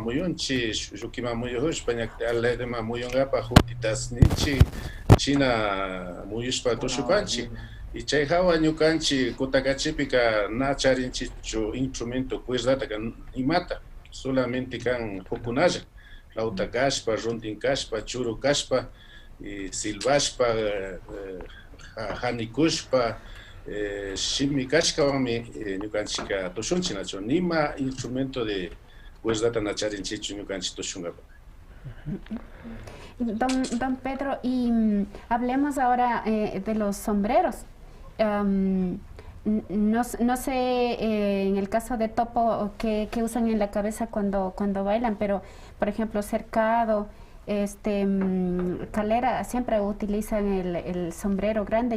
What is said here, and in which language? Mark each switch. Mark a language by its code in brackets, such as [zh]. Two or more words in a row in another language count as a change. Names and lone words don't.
[qu] muyunchik llukiman muyushpa aliladoma muyungapak jutitas ninchik china muyushpa tushupanchik y chay hawa ñukanchik kutakachipika na charinchichu instrumento cuerdata kan imata solamente kan hukunalla flauta kashpa runtin kashpa churu kashpa y silbashpa hanikushpa shimi kashkawanmi ñukanchika tushunchik nachu nima [es] instrumento de [qu] cuerdata na charinchichu ñukanchik tushungapak. [es] Don Pedro, y hablemos ahora de los sombreros. No sé en el caso de Topo qué usan en la cabeza cuando bailan, pero por ejemplo Cercado, Calera siempre utilizan el sombrero grande.